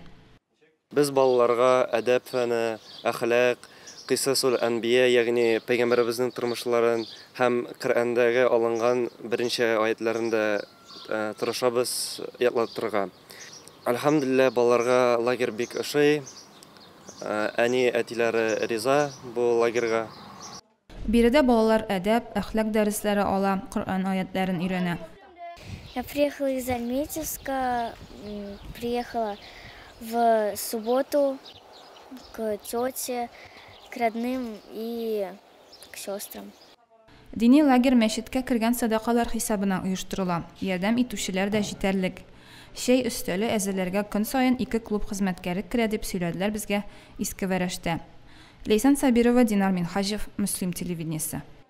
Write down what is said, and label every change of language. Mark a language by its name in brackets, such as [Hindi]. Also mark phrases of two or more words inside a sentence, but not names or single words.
[Tatar] Biz балаларга әдәп фәне, әхлак, кыйсасул әнбия, ягъни пәйгамбәребезнең тормышларын һәм Коръәндәге алынган беренче аятларында тырышабыз ятлатырга. Әлхәмдүлилләh, балаларга лагерь бик ошый. Әни әтиләре риза бу лагерьга. Биредә балалар әдәп, әхлак дәресләре ала, Коръән аятларын өйрәнә. [Russian] Я приехала из Альметьевска, приехала в субботу к тете, к родным и к сестрам. [Tatar] Дини лагерь мәчеткә кергән садакалар хисабына оештырыла. Ярдәм итүчеләр дә җитәрлек. Шәй өстәле әзерләргә көн саен 2 клуб хезмәткәре керә дип сөйләделәр безгә Иске Вәрештә. Лейсан Сабирова, Динар Минхаҗев, Мөслим телевидениесе.